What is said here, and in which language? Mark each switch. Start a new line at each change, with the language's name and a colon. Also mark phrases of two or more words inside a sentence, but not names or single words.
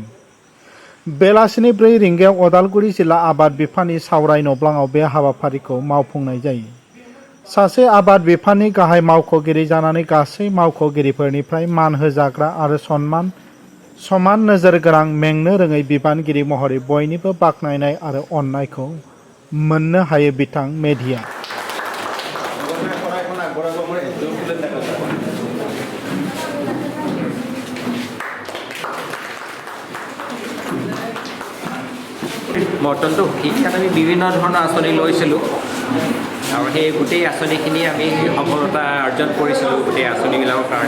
Bodo: बेलासिनि 4 रिंगायाव उदालगुरि जिल्ला आबाद बिफाननि सावराय नब्लाङाव बे हाबाफारिखौ मावफुंनाय जायो। सासे आबाद बिफाननि गाहाय मावख'गिरि जानानै गासै मावख'गिरिफोरनिफ्राय मान होजाग्रा आरो समान नोजोर गोनां मेंनो रोङै बिबानगिरि महरै बयनिबो बाख्नायनाय आरो अननायखौ मोननो हायो। बिथां मेधिया
Assamese: মৰ্টনটো শিক্ষাত আমি বিভিন্ন ধৰণৰ আঁচনি লৈছিলোঁ আৰু সেই গোটেই আঁচনিখিনি আমি সফলতা অৰ্জন কৰিছিলোঁ গোটেই আঁচনিবিলাকৰ কাৰণে।